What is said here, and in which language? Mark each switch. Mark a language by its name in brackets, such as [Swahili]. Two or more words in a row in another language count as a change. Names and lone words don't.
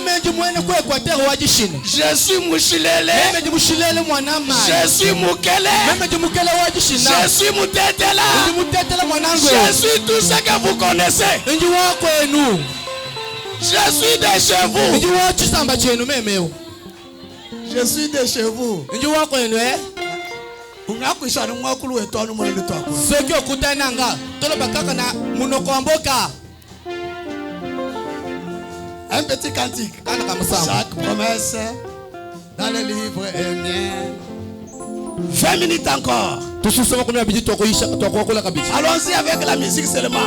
[French] Je suis Mouchilele. Je suis Moukele. Je suis Moutetela. Je suis tout ce que vous connaissez. Je suis de chez vous. Je suis de chez vous. [Luba-Lulua] ungakwishana mwakulu wetu anu mwana wetu akulu [Lingala] soki okutananga toloba kaka na munoko mboka [French] Un petit cantique. Chaque promesse dans le livre est mienne. 20 minutes encore. Allons-y avec la musique seulement.